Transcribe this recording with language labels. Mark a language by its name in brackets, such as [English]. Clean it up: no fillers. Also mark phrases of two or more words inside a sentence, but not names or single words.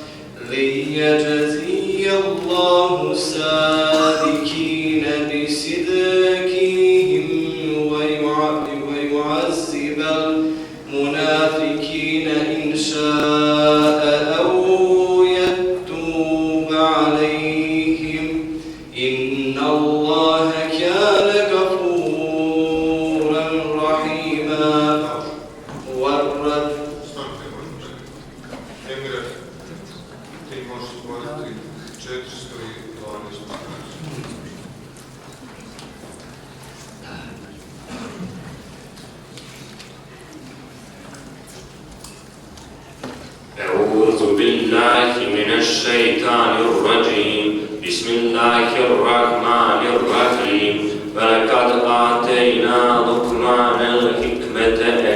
[Arabic] ليجزي الله الصادقين بصدقهم ويعذب المنافقين إن شاء أو يتوب عليهم إن الله كان غفورا رحيما والرد [Bosnian] Emre, ti možeš stvoriti 412. [Arabic] أعوذ بالله من الشيطان الرجيم بسم الله الرحمن الرحيم ولقد آتينا لقمان الحكمة أن